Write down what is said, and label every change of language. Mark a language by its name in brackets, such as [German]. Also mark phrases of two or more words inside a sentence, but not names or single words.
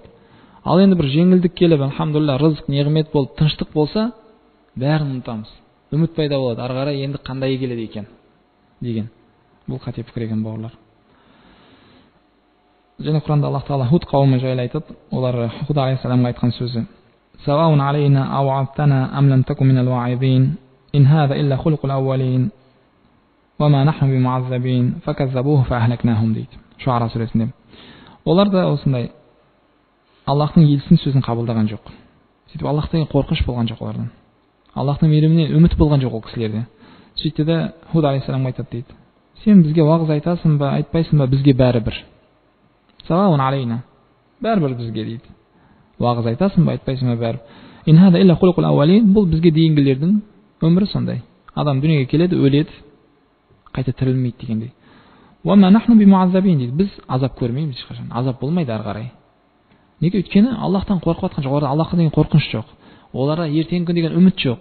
[Kazakh] Ал енді бір жеңілдік келіп, альхамдулилля, рызық, неғмет болып, тыныштық болса, бәрін ұмытамыз. Үміт пайда болады. Ары қарай енді қандай келеді екен деген. Бұл қате пікір екен, бауырлар. Және Құранда Аллах Тағала Худ қауымы жайлы айтады. Олар Худ алейхиссаламға айтқан сөзі: [Arabic] "سواء علينا أوعظت أم لم تكن من الواعظين إن هذا إلا خلق الأولين وما نحن بمعذبين فكذبوه فأهلكناهم" дейді. [Kazakh] Шуара сүресінде. Олар да осындай Аллахтың елшісінің сөзін қабылдаған жоқ. Сөйтіп Аллахтан қорқыныш болған жоқ олардан. Аллахтың мейірімінен үміт болған жоқ ол кісілерде. Сөйтті де Худ алейхиссаламға айтады дейді: "Сен бізге уағыз айтасың ба, айтпайсың ба, бізге бәрібір. [Arabic] سواء علينا, [Kazakh] бәрібір бізге" дейді. Уағыз айтасың ба, айтпайсың ба, бәрібір. [Arabic] إن هذا إلا خلق الأولين, [Kazakh] бұл бізге дейінгілердің өмірі сондай. Адам дүниеге келеді, өледі, қайта тірілмейді дегендей. [Arabic] وما نحن بمعذبين [Kazakh] дейді. Біз азап көрмейміз ешқашан. Азап болмайды ары қарай. Неге? Өйткені Аллахтан қорқып жатқан жоқ. Оларда Аллахқа деген қорқыныш жоқ. Оларға ертеңгі күн деген үміт жоқ.